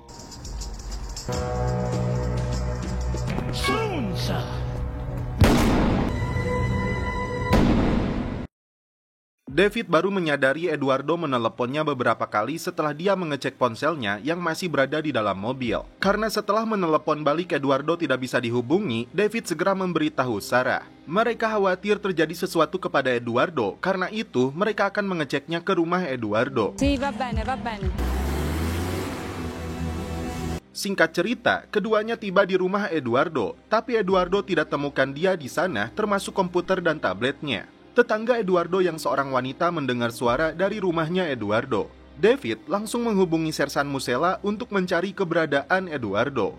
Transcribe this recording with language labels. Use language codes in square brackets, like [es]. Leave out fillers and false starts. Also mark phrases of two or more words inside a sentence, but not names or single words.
[id] David baru menyadari Eduardo meneleponnya beberapa kali setelah dia mengecek ponselnya yang masih berada di dalam mobil. Karena setelah menelepon balik Eduardo tidak bisa dihubungi, David segera memberitahu Sarah. Mereka khawatir terjadi sesuatu kepada Eduardo, karena itu mereka akan mengeceknya ke rumah Eduardo. [it] Sì, va bene, va bene. [id] Singkat cerita, keduanya tiba di rumah Eduardo, tapi Eduardo tidak temukan dia di sana, termasuk komputer dan tabletnya. Tetangga Eduardo yang seorang wanita mendengar suara dari rumahnya Eduardo. David langsung menghubungi Sersan Musella untuk mencari keberadaan Eduardo.